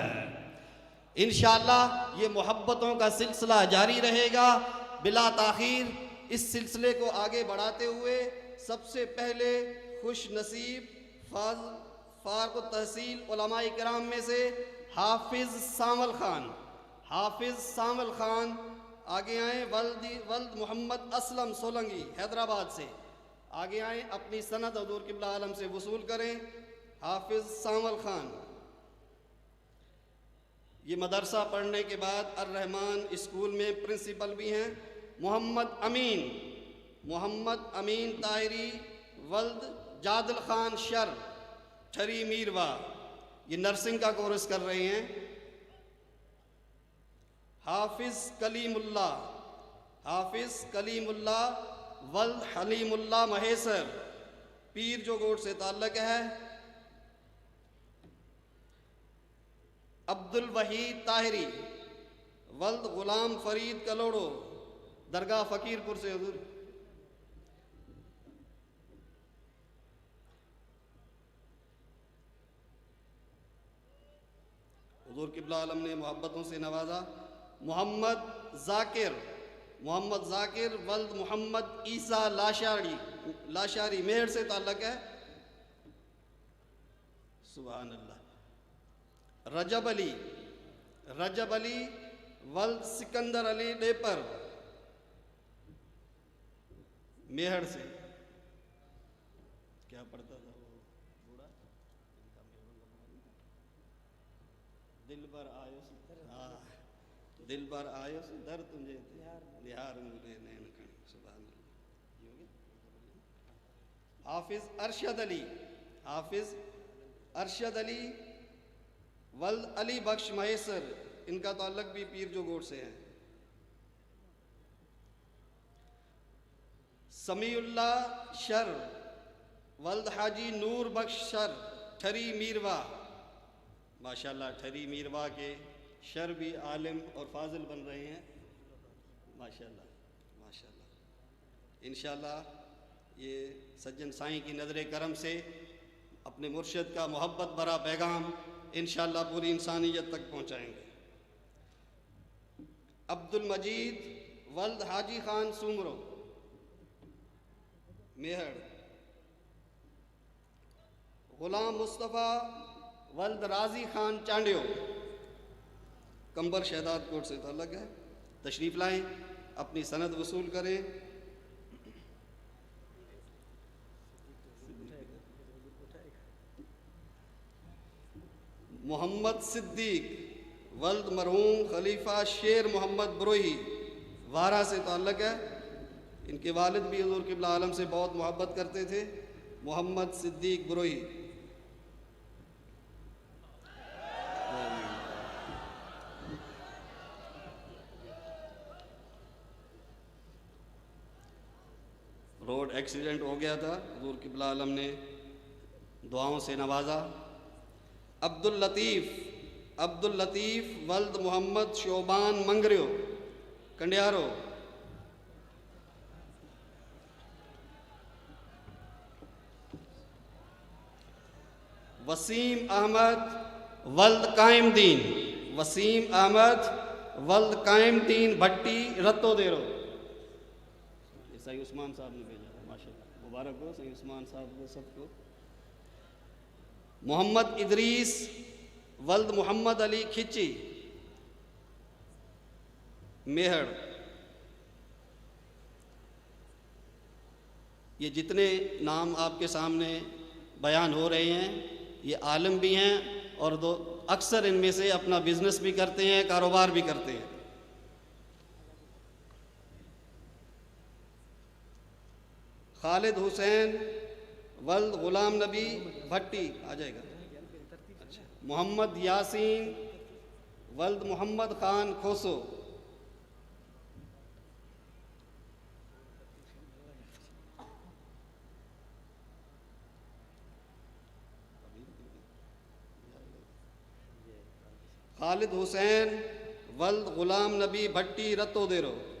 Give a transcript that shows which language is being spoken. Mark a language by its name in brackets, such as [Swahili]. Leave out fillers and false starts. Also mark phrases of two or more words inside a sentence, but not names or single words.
[Urdu] ان شاء اللہ یہ محبتوں کا سلسلہ جاری رہے گا بلا تاخیر. اس سلسلے کو آگے بڑھاتے ہوئے سب سے پہلے خوش نصیب فارغ التحصیل علماء اکرام میں سے حافظ سامل خان آگے آئے. ولد محمد اسلم سولنگی حیدرآباد سے آگے آئے، اپنی سند حضور قبلہ عالم سے وصول کریں. حافظ سامل خان یہ مدرسہ پڑھنے کے بعد الرحمان اسکول میں پرنسپل بھی ہیں. محمد امین طائری ولد جادل خان شر ٹھری میروا, یہ نرسنگ کا کورس کر رہے ہیں. حافظ کلیم اللہ ولد حلیم اللہ مہیسر پیر جو گوٹھ سے تعلق ہے. عبدالوحید طاہری ولد غلام فرید کلوڑو درگاہ فقیرپور سے حضور قبلہ عالم نے محبتوں سے نوازا. محمد ذاکر ولد محمد عیسیٰ لاشاری میہڑ سے تعلق ہے. [Arabic] سبحان الله. [Urdu] رجب علی ولد سکندر علی ڈیپر میہڑ سے. کیا پڑھتا تھا وہ بوڑھا? दिल भर आयो दर तुझे लिहार मुझे नैन कण। [Arabic] سبحان الله. [Urdu] حافظ ارشد علی ولد علی بخش مہیسر, ان کا تعلق بھی پیر جو گوٹھ سے ہے. سمیع اللہ شر ولد حاجی نور بخش شر ٹھری میروا. ماشاءاللہ، ٹھری میروا کے شر بھی عالم اور فاضل بن رہے ہیں۔ ماشاءاللہ. ان شاء اللہ یہ سجن سائیں کی نظر کرم سے اپنے مرشد کا محبت بھرا پیغام ان شاء اللہ پوری انسانیت تک پہنچائیں گے. عبدالمجید ولد حاجی خان سومرو میہڑ، غلام مصطفیٰ ولد راجی خان چانڈیو قمبر شہدادکوٹ سے تعلق ہے، تشریف لائیں، اپنی سند وصول کریں. محمد صدیق ولد مرحوم خلیفہ شیر محمد بروہی وارہ سے تعلق ہے، ان کے والد بھی حضور قبلہ عالم سے بہت محبت کرتے تھے. محمد صدیق بروہی. [English] road accident [Urdu] ہو گیا تھا، حضور قبلہ عالم نے دعاؤں سے نوازا. عبداللطیف ولد محمد شعبان منگریو کنڈیارو. وسیم احمد ولد قائم دین بھٹی رتو ڈیرو. صحیح عثمان صاحب نے بھیجا ہے، ماشاءاللہ، مبارک ہو صحیح عثمان صاحب کو سب کو. محمد ادریس ولد محمد علی کھچی میہڑ. یہ جتنے نام آپ کے سامنے بیان ہو رہے ہیں یہ عالم بھی ہیں اور دو اکثر ان میں سے اپنا بزنس بھی کرتے ہیں، کاروبار بھی کرتے ہیں. خالد حسین ولد غلام نبی بھٹی آ جائے گا. अच्छा, محمد یاسین ولد محمد خان کھوسو. خالد حسین ولد غلام نبی بھٹی رتو ڈیرو.